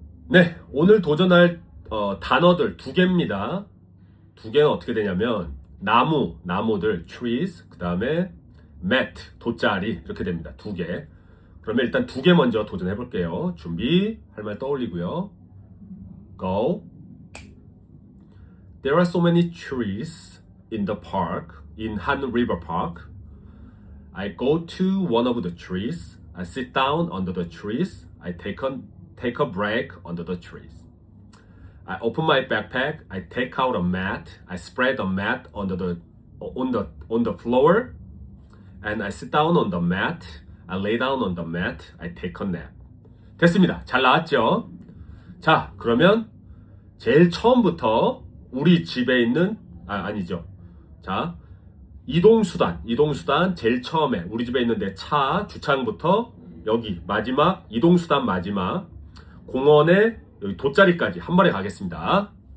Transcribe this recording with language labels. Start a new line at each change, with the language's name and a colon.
Korean: 네, 오늘 도전할 단어들 두 개입니다. 두 개는 어떻게 되냐면 나무들, trees, 그 다음에 mat, 돗자리 이렇게 됩니다. 두 개. 그러면 일단 두 개 먼저 도전해 볼게요. 준비, 할 말 떠올리고요. Go.
English: There are so many trees in the park, in Han River Park. I go to one of the trees. I sit down under the trees. I take a break under the trees. I open my backpack. I take out a mat. I spread the mat on the floor, and I sit down on the mat. I lay down on the mat. I take a nap.
Korean: 됐습니다. 잘 나왔죠? 자, 그러면 제일 처음부터 우리 집에 있는 아니죠. 자, 이동수단 제일 처음에 우리 집에 있는 내 차 주차장부터 여기 마지막 이동수단 마지막 공원에 여기 돗자리까지 한 번에 가겠습니다.